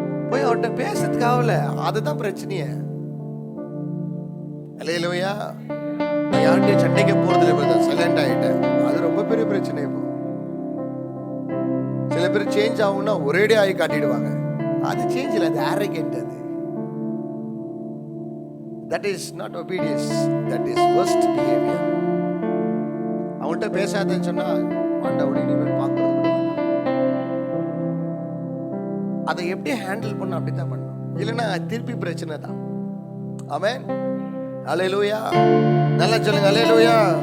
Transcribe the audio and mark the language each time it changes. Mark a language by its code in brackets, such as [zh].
[ta] போய் அவர்கிட்ட பேசுறதுக்கு ஆகல, அதுதான் பிரச்சனையே. அல்லேலூயா. நான் யார்கிட்டயும் சண்டைக்கு போறதில்லை பிரதர், சைலண்ட் ஆயிட்டேன். அது ரொம்ப பெரிய பிரச்சனை. இப்போ சில பேர் சேஞ்ச் ஆகும்னா ஒரேடியா ஆகி காட்டிடுவாங்க. அது சேஞ்ச் இல்லை, அது arrogant. [en] அது that is not obedience, that is worst behavior. [ta] அவன்கிட்ட பேசாதேன்னு சொன்னா ஆண்டவரை இனிமேல் பார்க்கறது கூட வேண்டாம். அதை எப்படி ஹேண்டில் பண்ண அப்படித்தான் பண்ணணும், இல்லைன்னா திருப்பி பிரச்சனை தான். ஆமென். அல்லேலூயா. நல்லா சொல்லுங்க அல்லேலூயா.